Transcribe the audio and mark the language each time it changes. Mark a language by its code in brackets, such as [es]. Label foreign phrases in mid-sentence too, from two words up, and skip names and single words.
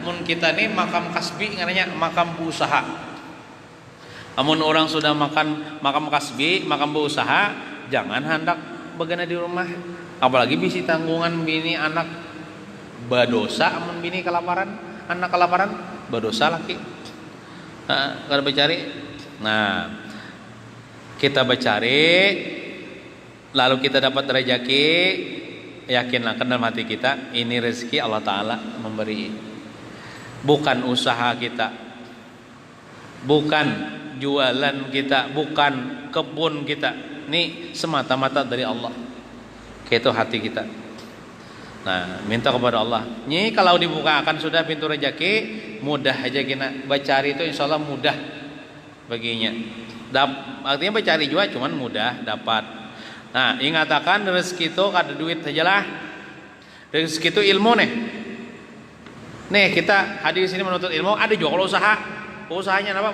[bjn] Mun kita nih makam kasbi ngaranya makam berusaha. Amun orang sudah makan makam kasbi, makam berusaha, jangan hendak bagana di rumah, apalagi bisi tanggungan bini anak badosa. Amun bini kelaparan, anak kelaparan, badosa laki. [id] Kalau bercari, nah kita bercari, lalu kita dapat rezeki, yakinlah dalam hati kita ini rezeki Allah Ta'ala memberi, bukan usaha kita, bukan jualan kita, bukan kebun kita. Ini semata-mata dari Allah. Kayak itu hati kita. Nah, minta kepada Allah. [bjn] Ini kalau dibukakan sudah pintu rezeki, mudah aja kita bacari itu, insya Allah mudah baginya. Artinya bacari juga, cuman mudah dapat. Nah, ingatakan rezeki itu kada duit sajalah. Rezeki itu ilmu nih. Nih kita hadir di sini menuntut ilmu, ada juga kalau usaha. Usahanya apa?